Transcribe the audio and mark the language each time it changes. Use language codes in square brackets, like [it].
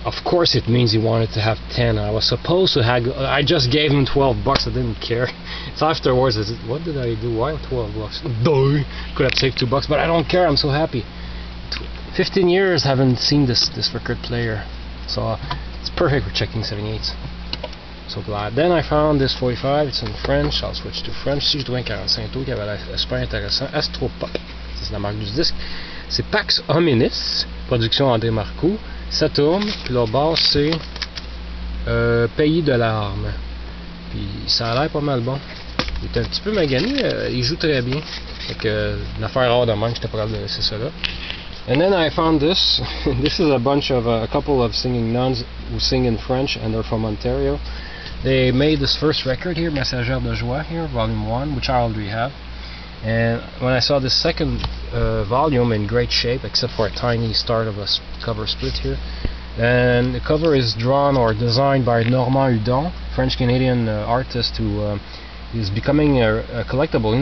[en] Of course it means he wanted to have 10. I was supposed to have, I just gave him $12. I didn't care. It's afterwards, what did I do? Why $12? Duh. Could have saved $2, but I don't care. I'm so happy. 15 years haven't seen this record player, so it's perfect for checking 78s. So glad. Then I found this 45. It's in French. I'll switch to French. [fr] Si je dois un 45 tours qui avait l'air super intéressant. Astropop, c'est la marque du disque. C'est Pax Hominis, production André Marcoux. Saturne, puis l'autre base c'est Pays de larmes. Puis ça a l'air pas mal bon. Il est un petit peu magané, il joue très bien. Fait que une affaire rare de même, j'étais pas capable de laisser ça là. [en] And then I found this. This is a bunch of a couple of singing nuns who sing in French, and they're from Ontario. They made this first record here, Messagère de Joie here, volume 1, which I already have. And when I saw the second volume in great shape, except for a tiny start of a cover split here, and the cover is drawn or designed by Normand Hudon, French-Canadian artist who is becoming a collectible.